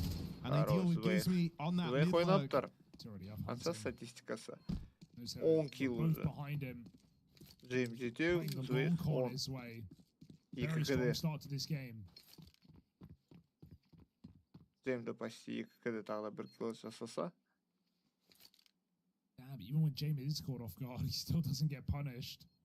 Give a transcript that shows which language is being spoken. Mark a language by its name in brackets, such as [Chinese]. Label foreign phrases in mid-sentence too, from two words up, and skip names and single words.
[English] And they deal with Gizmi on that mid-lurk. On kill. Behind him. [Kazakh] James жетеу, Зуэйх 10. [English] Very strong start to this game. [Kazakh] James почти 2 тағы да 1 kill жасаса. [English] Damn, even when James is caught off guard, he still doesn't get punished.